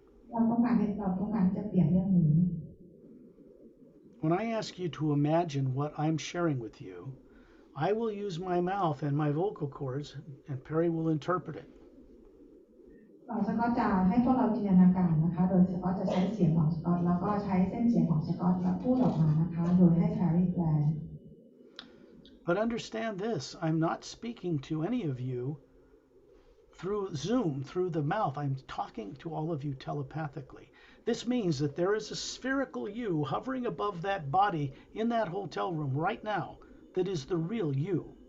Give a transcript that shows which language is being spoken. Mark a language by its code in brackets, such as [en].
[th] เราต้องการจะเปลี่ยนเรื่องนี้ [en] When I ask you to imagine what I'm sharing with you, I will use my mouth and my vocal cords, and Perry will interpret it. [th] สกอตจะให้พวกเราจินตนาการนะคะโดยสกอตจะใช้เสียงของสกอตแล้วก็ใช้เส้นเสียงของสกอตและพูดออกมานะคะโดยให้แพรรี่แปล [en] But understand this, I'm not speaking to any of you through Zoom, through the mouth. I'm talking to all of you telepathically. This means that there is a spherical you hovering above that body in that hotel room right now that is the real you.